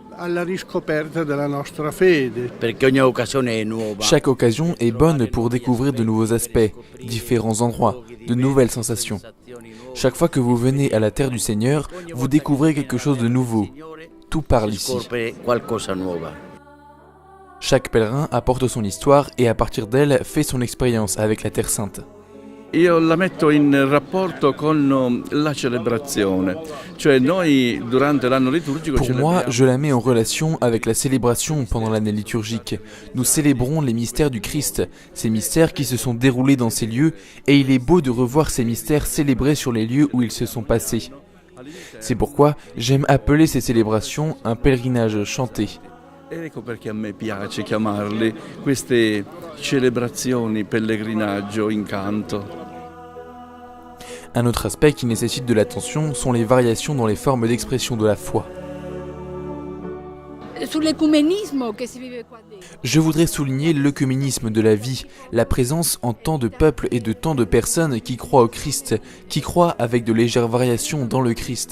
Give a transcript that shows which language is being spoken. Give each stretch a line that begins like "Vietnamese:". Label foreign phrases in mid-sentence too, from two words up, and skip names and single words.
French: Chaque occasion est bonne pour découvrir de nouveaux aspects, différents endroits, de nouvelles sensations. Chaque fois que vous venez à la terre du Seigneur, vous découvrez quelque chose de nouveau. Tout parle ici. Chaque pèlerin apporte son histoire et à partir d'elle fait son expérience avec la Terre Sainte.
Italian: Io la metto in rapporto con la celebrazione, cioè noi durante l'anno liturgico.
French: Pour moi, je la mets en relation avec la célébration pendant l'année liturgique. Nous célébrons les mystères du Christ, ces mystères qui se sont déroulés dans ces lieux, et il est beau de revoir ces mystères célébrés sur les lieux où ils se sont passés. C'est pourquoi j'aime appeler ces célébrations un pèlerinage chanté.
Italian: Ecco perché a me piace chiamarli queste celebrazioni pellegrinaggio in canto.
French: Un autre aspect qui nécessite de l'attention sont les variations dans les formes d'expression de la foi. Je voudrais souligner l'œcuménisme de la vie, la présence en tant de peuples et de tant de personnes qui croient au Christ, qui croient avec de légères variations dans le Christ.